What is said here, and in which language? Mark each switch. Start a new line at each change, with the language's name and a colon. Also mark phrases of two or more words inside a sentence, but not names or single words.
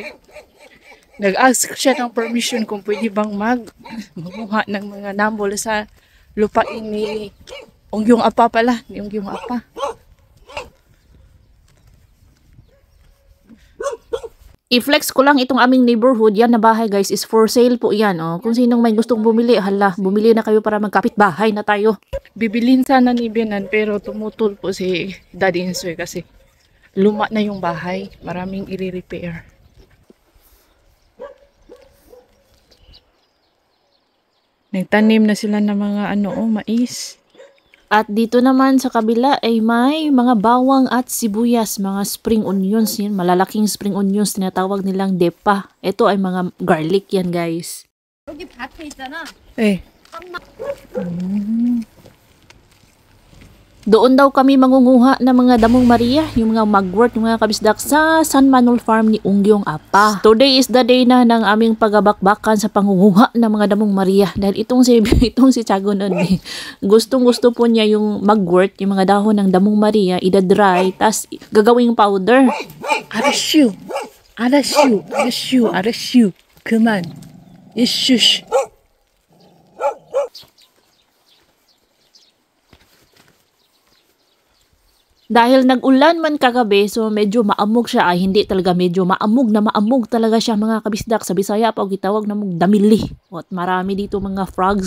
Filipino: Nag-ask siya ng permission kung pwede bang mamuha ng mga nambol sa lupain ni Ongyong Apa pala, ni Ongyong Apa. I-flex ko lang itong aming neighborhood. Yan na bahay guys
English: is for sale
Filipino: po yan. Kung sinong may gustong bumili, bumili na kayo para magkapit bahay na tayo. Bibilin sana ni Benan pero tumutol po si Daddy Insoy kasi luma na yung bahay. Maraming i-repair. Nagtanim na sila ng mga mais. At dito naman sa kabila ay may mga bawang at sibuyas, mga
English: spring onions
Filipino: yan, malalaking
English: spring onions
Filipino: tinatawag nilang depa. Ito ay mga garlic yan, guys.
Korean: 여기 밭에 있잖아. Eh.
Filipino: Doon daw kami mangunguha ng mga damong Maria, yung mga mugwort, yung mga kabisdak sa San Manuel Farm ni Ungyong Apa.
English: Today is the day
Filipino: na ng aming pagabakbakan sa pangunguha ng mga damong Maria. Dahil itong si Tiago nun eh. Gustong-gusto po niya yung mugwort, yung mga dahon ng damong Maria, ida-dry, tas gagawing powder.
Korean: 알았슈. 알았슈. 알았슈. 알았슈. 그만. 이슈슈.
Filipino: Dahil nag-ulan man kagabi, so medyo maamog siya. Ay, hindi talaga medyo maamog na maamog talaga siya mga kabisdak.
Cebuano: Sa Bisaya pa, gitawag na mong damili.
Filipino: At marami dito mga frogs.